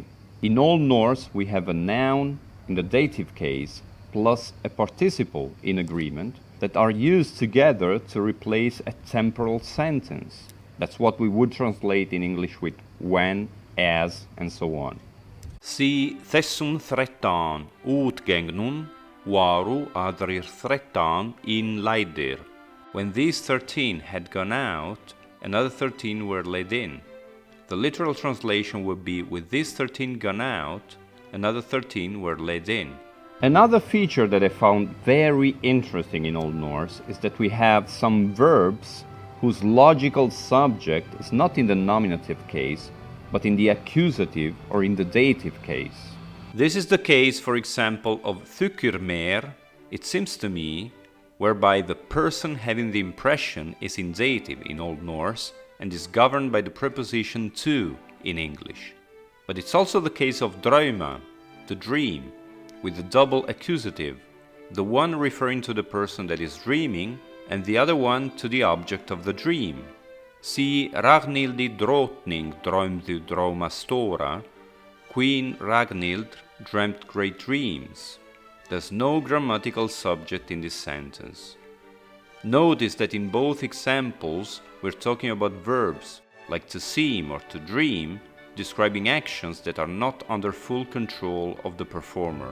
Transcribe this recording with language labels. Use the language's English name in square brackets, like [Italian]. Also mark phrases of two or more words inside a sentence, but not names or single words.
[English] In Old Norse we have a noun in the dative case plus a participle in agreement that are used together to replace a temporal sentence. That's what we would translate in English with when, as, and so on. See, [Old Norse] þessum 13 útgengnum varu aðrir 13 in leiðir. [English] When these 13 had gone out, another 13 were led in. The literal translation would be, with these 13 gone out, another 13 were led in. Another feature that I found very interesting in Old Norse is that we have some verbs whose logical subject is not in the nominative case, but in the accusative or in the dative case. This is the case, for example, of [Old Norse] þykir mér, [English] it seems to me, whereby the person having the impression is in dative in Old Norse and is governed by the preposition to in English. But it's also the case of drauma, the dream, with the double accusative, the one referring to the person that is dreaming and the other one to the object of the dream. See, [Old Norse] Ragnhildi drottning drömde drauma stora, [English] Queen Ragnhild dreamt great dreams. There's no grammatical subject in this sentence. Notice that in both examples we're talking about verbs, like to seem or to dream, describing actions that are not under full control of the performer.